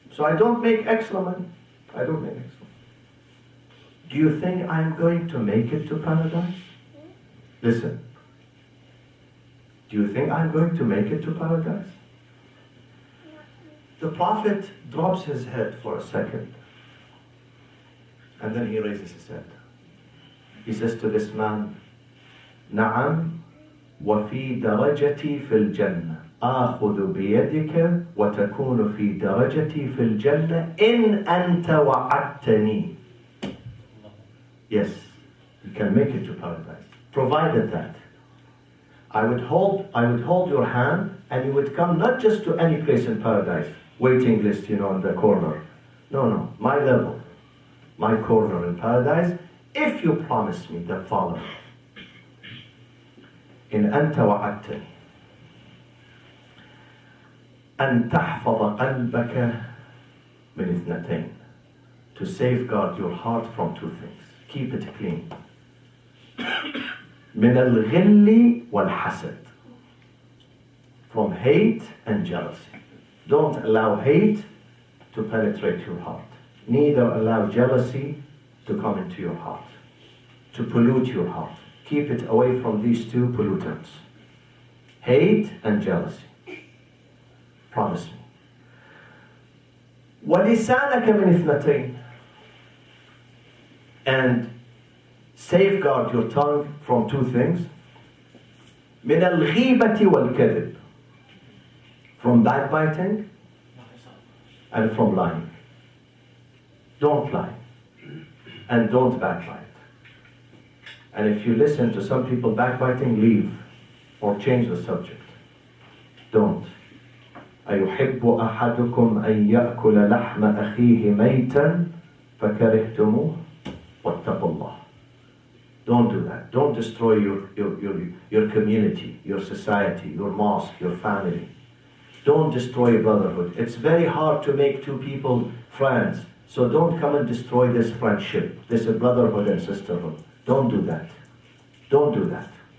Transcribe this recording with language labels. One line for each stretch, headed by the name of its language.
English: So I don't make extra money. I don't make extra. Do you think I'm going to make it to paradise? Listen. Do you think I'm going to make it to paradise? The Prophet drops his head for a second. And then he raises his head. He says to this man,
Arabic: نعم وفي درجتي في الجنة آخذ بيدك وتكون في درجتي في الجنة إن أنت وعدتني.
English: Yes, you can make it to paradise, provided that I would hold your hand and you would come not just to any place in paradise, waiting list, in the corner. No, my level, my corner in paradise, if you promise me the following.
Arabic: إن أنت وعدتني أن تحفظ قلبك من اثنتين,
English: to safeguard your heart from two things. Keep it clean.
Arabic: من الغل والحسد,
English: from hate and jealousy. Don't allow hate to penetrate your heart. Neither allow jealousy to come into your heart, to pollute your heart. Keep it away from these two pollutants. Hate and jealousy. Promise me.
Arabic: وَلِسَانَكَ مِنْ اثْنَتَيْنِ,
English: and safeguard your tongue from two things.
Arabic: مِنَ الْغِيبَةِ وَالْكَذِبِ,
English: from backbiting and from lying. Don't lie and don't backbite. And if you listen to some people backbiting, leave or change the subject. Don't.
Arabic: أيحب أحدكم أن يأكل لحم أخيه ميتا فكرهتموه واتقوا الله.
English: Don't do that. Don't destroy your community, your society, your mosque, your family. Don't destroy brotherhood. It's very hard to make two people friends. So don't come and destroy this friendship, this brotherhood and sisterhood. Don't do that. Don't do that.